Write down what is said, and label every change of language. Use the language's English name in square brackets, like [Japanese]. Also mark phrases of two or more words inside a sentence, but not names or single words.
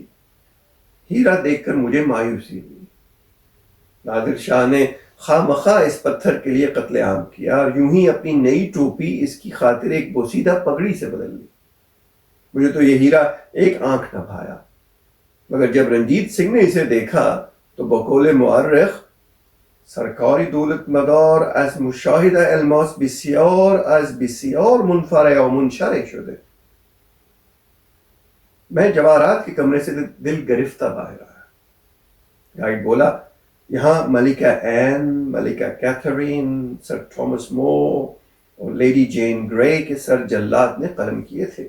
[Urdu] ہیرا دیکھ کر مجھے مایوسی ہوئی۔ نادر شاہ نے خواہ مخواہ اس پتھر کے لیے قتل عام کیا اور یوں ہی اپنی نئی ٹوپی اس کی خاطر ایک بوسیدہ پگڑی سے بدل لی۔ مجھے تو یہ ہیرا ایک آنکھ نہ بھایا، مگر جب رنجیت سنگھ نے اسے دیکھا تو بقول مورخ [Persian] سرکاری دولت مدار از مشاهده الماس بسیار از بسیار منفرع و منشرح شده۔ [Urdu] میں جواہرات کے کمرے سے دل گرفتہ باہر آیا۔ گائیڈ بولا، یہاں ملکہ این، ملکہ کیتھرین، سر تھامس مور اور لیڈی جین گرے کے سر جلات نے قلم کیے تھے۔